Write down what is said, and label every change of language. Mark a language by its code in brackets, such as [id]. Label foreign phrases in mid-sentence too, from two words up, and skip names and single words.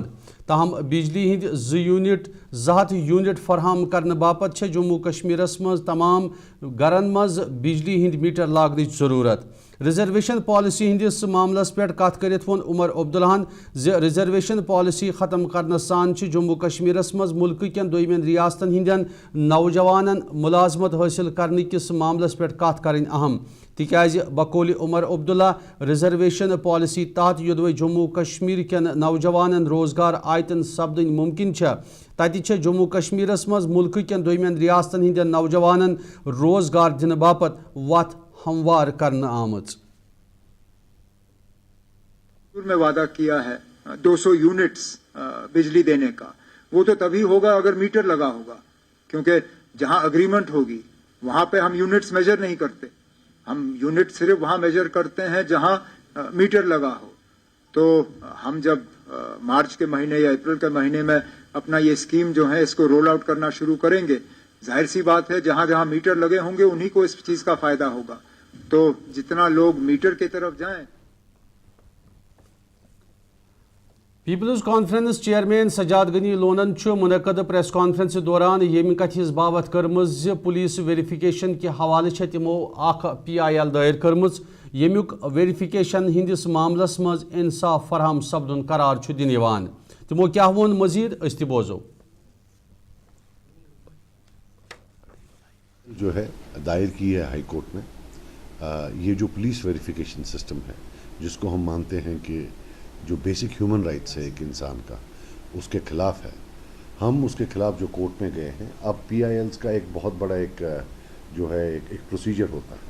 [ks] تاہم بجلی ہند 2 یونٹ فراہم کرنے باپت چھ جموں کشمیرس مز تمام گرن مز بجلی ہند میٹر لاگنچ ضرورت. [en] reservation policy [ks] ہندس معاملس پہ کت کرت ون عمر عبدالحان زِ [en] reservation policy [ks] ختم کرنے سان جموں کشمیرس مز ملک کین دویمین ریاستن ہندین نوجوانن ملازمت حاصل کرنے کس معاملس پہ کت کریں اہم. تکیاز بقول عمر عبداللہ [en] reservation policy [ks] تحت یدوے جموں کشمیر کین نوجوانن روزگار آیتن سپدن ممکن تتہ جموں کشمیرس مز ملک کین دویمین ریاستن ہندین نوجوانن روزگار دن باپت وت ہموار کرنا آمت. [ur] میں وعدہ کیا ہے 200 یونٹس بجلی دینے کا, وہ تو تبھی ہوگا اگر میٹر لگا ہوگا, کیونکہ جہاں اگریمنٹ ہوگی وہاں پہ ہم یونٹس میجر نہیں کرتے, ہم یونٹ صرف وہاں میجر کرتے ہیں جہاں میٹر لگا ہو. تو ہم جب مارچ کے مہینے یا اپریل کے مہینے میں اپنا یہ اسکیم جو ہے اس کو [en] roll out [ur] کرنا شروع کریں گے, ظاہر سی بات ہے جہاں جہاں میٹر لگے ہوں گے انہی کو اس چیز کا فائدہ ہوگا. تو جتنا لوگ میٹر کی طرف جائیں. [ks] پیپلز کانفرنس چیئرمین سجاد غنی لونن منعقد پریس کانفرنس دوران یم کتھ ہز باوت کرمز [en] police verification [ur] کے حوالہ [ks] تمو اخ PIL دائر کرمز یمیک ویریفیکیشن ہندس معاملس مز انصاف فراہم سپدن قرار دن یوان. تمو کیا وون مزید اس تہ بوزو. [ur] جو ہے دائر کی ہے ہائی کورٹ میں, یہ جو [en] police verification system [ur] ہے جس کو ہم مانتے ہیں کہ جو [en] basic human rights [ur] ہے ایک انسان کا, اس کے خلاف ہے. ہم اس کے خلاف جو کورٹ میں گئے ہیں. اب PILs کا ایک بہت بڑا ایک جو ہے ایک پروسیجر ہوتا ہے.